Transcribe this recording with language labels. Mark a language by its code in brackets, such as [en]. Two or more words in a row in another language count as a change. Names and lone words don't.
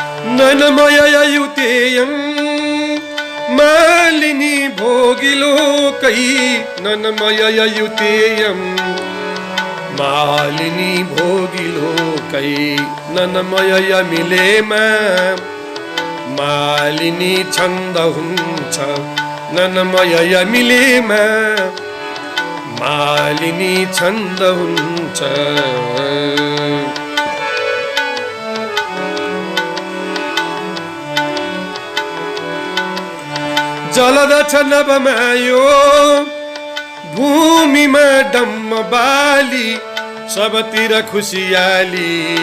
[sa] ननमययुतेयं मालिनी भोगिलोकै ननमययुतेयं मालिनी भोगिलोकै [ne] ननमय मिलेमा मालिनी छन्द हुन्छ ननमय मिलेमा मालिनी छन्द हुन्छ जलदछ नवमायो भूमिमा डम्म बाली सबतिर खुसियाली